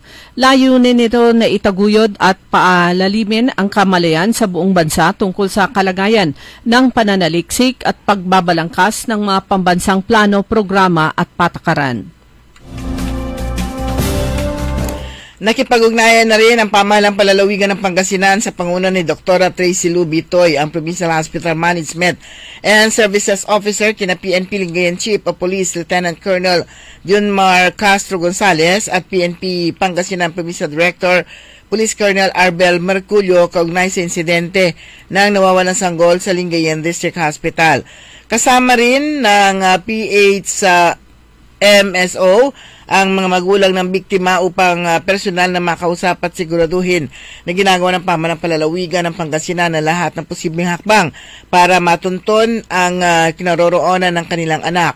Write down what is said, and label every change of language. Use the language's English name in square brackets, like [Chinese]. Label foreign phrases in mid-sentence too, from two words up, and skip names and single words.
[Filipino] Layunin nito na itaguyod at paalalimin ang kamalayan sa buong bansa tungkol sa kalagayan ng pananaliksik at pagbabalangkas ng mga pambansang plano, programa at patakaran. Nakipag-ugnayan na rin ang pamahalang palalawigan ng Pangasinan sa panguna ni Dr. Tracy Lou Bitoy, ang [English] Provincial Hospital Management and Services Officer [Filipino] kina PNP Lingayen Chief of Police Lieutenant Colonel Junmar Castro Gonzales at PNP Pangasinan Provincial Director Police Colonel Arbel Merculio kaugnay sa insidente ng nawawalang sanggol sa Lingayen District Hospital. Kasama rin ng PH MSO ang mga magulang ng biktima upang personal na makausap at siguraduhin na ginagawa ng pamahalang palalawigan ng Pangasinan na lahat ng posibleng hakbang para matunton ang kinaroroonan ng kanilang anak.